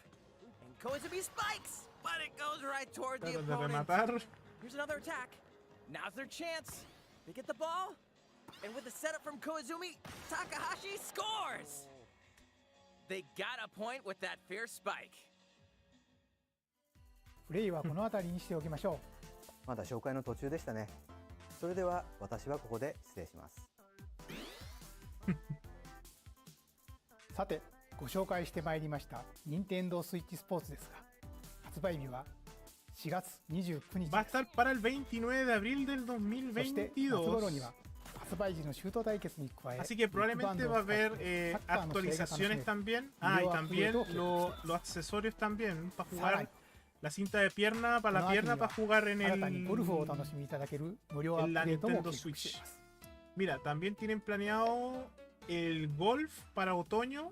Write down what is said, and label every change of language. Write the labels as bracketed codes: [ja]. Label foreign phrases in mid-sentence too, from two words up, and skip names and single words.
[en] And Koizumi spikes. But it goes right toward the opponent. Here's another attack. Now's their chance. They get the ball. And with the setup from Koizumi, Takahashi scores. They got a point with that fierce spike. [ja] プレイはこの辺りにしておきましょう。まだ紹介の途中でしたね。それでは私はここで失礼します。さて、ご紹介してまいりました任天堂スイッチスポーツですが、発売日は4月29日。 [es] Va a estar para el 29 de abril del 2022. [ja] そして夏頃には発売時のシュート対決に加え、 [es] Así que probablemente va a haber actualizaciones también. Ah, y también los accesorios también para jugar. La cinta de pierna para la pierna para jugar en la Nintendo Switch. Mira, también tienen planeado el golf para otoño.